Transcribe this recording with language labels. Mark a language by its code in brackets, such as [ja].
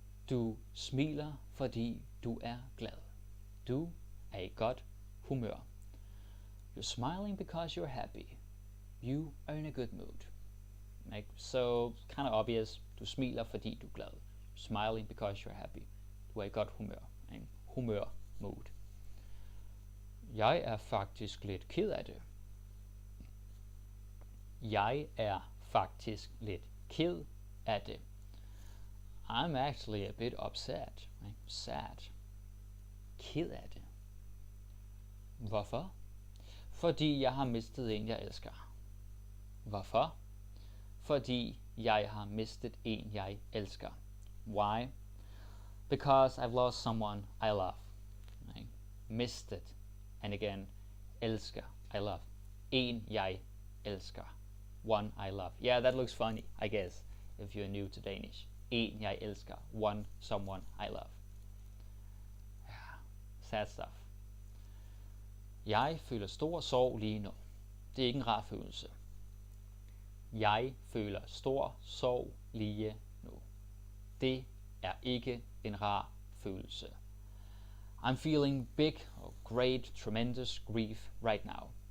[da] Du smiler, fordi du er glad. Du er i godt humør. [en] You're smiling because you're happy. You are in a good mood. Like, so, kind of obvious. [da] Du smiler, fordi du er glad. [en] You're smiling because you're happy. [da] Du er i godt humør. En humør, mood. Jeg er faktisk lidt ked af det. Jeg er faktisk lidt ked af det. [en] I'm actually a bit upset. Right? Sad. [da] Ked af det. [en] Hvorfor? [da] Fordi jeg har mistet en, jeg elsker. Hvorfor? Fordi jeg har mistet en, jeg elsker. [en] Why? Because I've lost someone I love. Right? Mistet. And again, elsker, I love. [da] En, jeg elsker. [en] One, I love. Yeah, that looks funny, I guess, if you're new to Danish. [da] En, jeg elsker. [en] One, someone I love. Yeah, sad stuff. [da] Jeg føler stor sorg lige nu. Det er ikke en rar følelse. Jeg føler stor sorg lige nu. Det er ikke en rar følelse. [en] I'm feeling big, or great, tremendous grief right now.